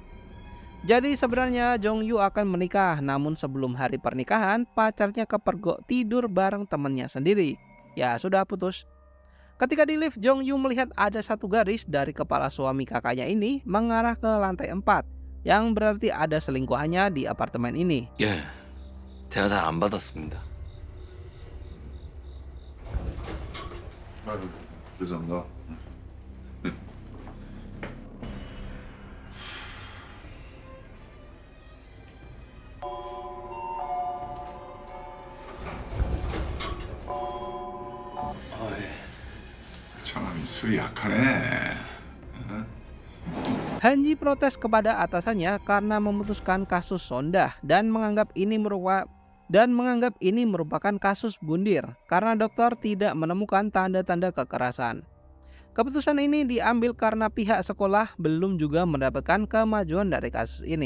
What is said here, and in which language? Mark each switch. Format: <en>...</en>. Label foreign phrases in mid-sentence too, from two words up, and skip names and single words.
<id>Jadi sebenarnya Jong Yu akan menikah, namun sebelum hari pernikahan pacarnya kepergok tidur bareng temannya sendiri. Ya sudah putus. Ketika di lift, Jong Yu melihat ada satu garis dari kepala suami kakaknya ini mengarah ke lantai 4, yang berarti ada selingkuhannya di apartemen ini.</id> <ko>예, 제가 잘 안 받았습니다. 아유, 죄송합니다. 참 술이 약하네.</ko> <id>Hanji protes kepada atasannya karena memutuskan kasus Sonda dan menganggap ini merupakan kasus bundir karena dokter tidak menemukan tanda-tanda kekerasan. Keputusan ini diambil karena pihak sekolah belum juga mendapatkan kemajuan dari kasus ini.</id>